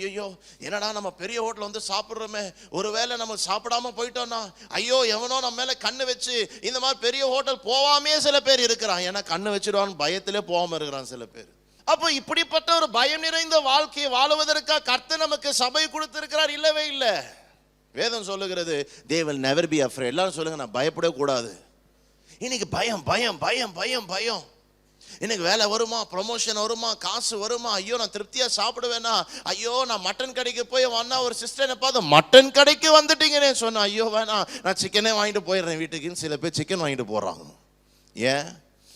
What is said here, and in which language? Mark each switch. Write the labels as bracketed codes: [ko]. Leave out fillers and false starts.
[ta] ஐயோ என்னடா நம்ம பெரிய ஹோட்டல் வந்து சாப்பிட்றோமே, ஒருவேளை நம்ம சாப்பிடாம போயிட்டோம்னா ஐயோ எவனோ நம்ம மேலே கண்ணு வச்சு இந்த மாதிரி பெரிய ஹோட்டல் போவாமே சில பேர் இருக்கிறான். ஏன்னா கண்ணு வச்சிடுவான்னு பயத்திலே போகாம இருக்கிறான் சில பேர். அப்போ இப்படிப்பட்ட ஒரு பயம் நிறைந்த வாழ்க்கையை வாழுவதற்காக கர்த்தர் நமக்கு சபை கொடுத்திருக்கிறார்? இல்லவே இல்லை. வேதம் சொல்லுகிறது [en] they will never be afraid. [ta] எல்லாரும் சொல்லுங்க நான் பயப்படவே கூடாது. இன்னைக்கு பயம் பயம் பயம் பயம் பயம். எனக்கு வேலை வருமா, ப்ரொமோஷன் வருமா, காசு வருமா, ஐயோ நான் திருப்தியா சாப்பிடுவேனா, ஐயோ நான் மட்டன் கடைக்கு போய் வந்தா ஒரு சிஸ்டரை பார்த்து மட்டன் கடைக்கு வந்துட்டீங்கன்னு சொன்னா ஐயோ வேணா நான் சிக்கனே வாங்கிட்டு போயிடுறேன் வீட்டுக்குன்னு சில பேர் சிக்கன் வாங்கிட்டு போறாங்க. ஏன்?